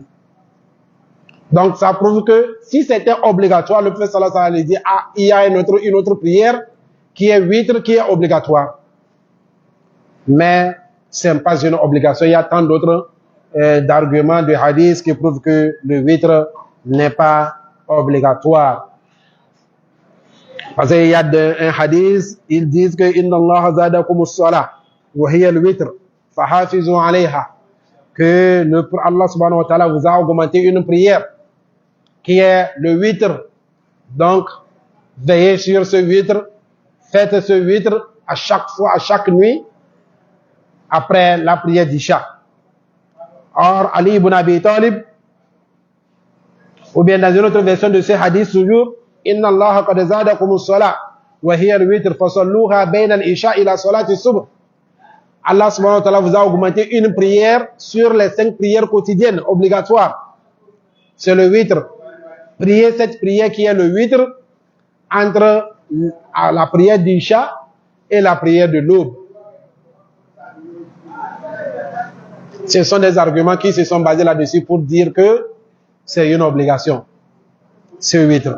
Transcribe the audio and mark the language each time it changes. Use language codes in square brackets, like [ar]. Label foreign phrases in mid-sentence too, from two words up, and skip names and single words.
[fr] Donc ça prouve que si c'était obligatoire, le prophète [ar] صلى الله عليه وسلم [fr] dit, ah, il y a une autre prière qui est witre, qui est obligatoire. Mais ce n'est pas une obligation. Il y a tant d'autres d'arguments, de hadiths qui prouvent que le witre n'est pas obligatoire. Parce qu'il y a un hadith, ils disent que [ar] إن الله زادكم الصلاة وهي الوتر فحافظوا عليها, [fr] que Allah [ar] سبحانه وتعالى [fr] vous a augmenté une prière qui est le witre. Donc veillez sur ce witre, faites ce witre à chaque fois, à chaque nuit après la prière d'Isha. Or Ali ibn Abi Talib, ou bien dans une autre version de ce hadith toujours, [ar] إن الله قد زادكم الصلاة وهي الوتر فصلوها بين العشاء إلى صلاة الصبح. [fr] Allah [ar] سبحانه وتعالى [fr] vous a augmenté une prière sur les 5 prières quotidiennes obligatoires. C'est le witre. Priez cette prière qui est le witre entre la prière d'Isha et la prière de l'aube. Ce sont des arguments qui se sont basés là-dessus pour dire que c'est une obligation, ce witre.